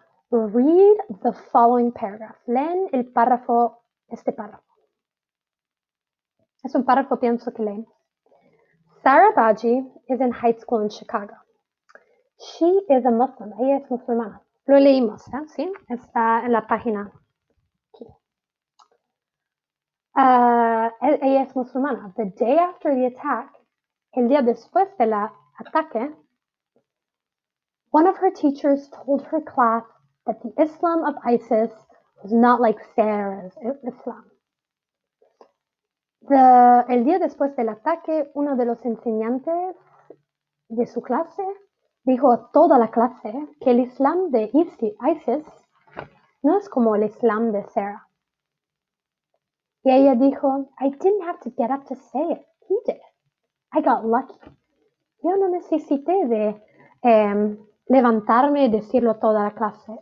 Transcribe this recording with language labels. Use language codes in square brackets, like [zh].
[en] Read the following paragraph. [es] Leen el párrafo, este párrafo. Es un párrafo, pienso que leen. [en] Sarah Baji is in high school in Chicago. She is a Muslim. [es] Ella es musulmana. Lo leímos, ¿sí? Está en la página. Aquí. Ella es musulmana. [en] The day after the attack, [es] el día después del ataque, [en] one of her teachers told her class that the Islam of ISIS was not like Sarah's Islam. [es] El día después del ataque, uno de los enseñantes de su clase dijo a toda la clase que el Islam de ISIS no es como el Islam de Sarah. Y ella dijo, [en] I didn't have to get up to say it. He did. I got lucky. [es] Yo no necesité de levantarme y decirlo a toda la clase.